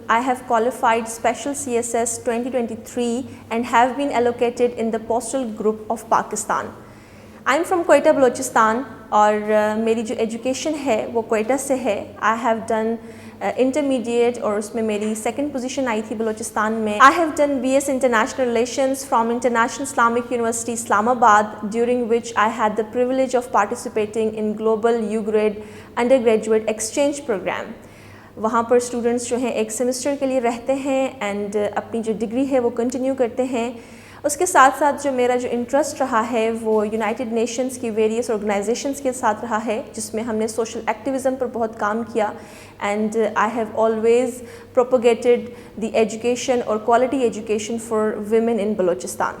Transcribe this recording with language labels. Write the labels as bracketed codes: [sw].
[en] I have qualified Special CSS 2023 and have been allocated in the Postal Group of Pakistan. I'm from Quetta, Balochistan [ur] اور میری جو education ہے وہ کوئٹہ سے ہے. [en] I have done intermediate [ur] اور اس میں میری سیکنڈ پوزیشن آئی تھی بلوچستان میں. [en] I have done BS International Relations from International Islamic University Islamabad, during which I had the privilege of participating in Global U-Grade Undergraduate Exchange Program. [ur] وہاں پر students جو ہیں ایک semester کے لیے رہتے ہیں اینڈ اپنی جو ڈگری ہے وہ کنٹینیو کرتے ہیں. اس کے ساتھ ساتھ جو میرا جو انٹرسٹ رہا ہے وہ یونائٹڈ نیشنز کی ویریس آرگنائزیشنز کے ساتھ رہا ہے, جس میں ہم نے سوشل ایکٹیویزم پر بہت کام کیا. [en] And I have always propagated the education اور quality education for women in Balochistan.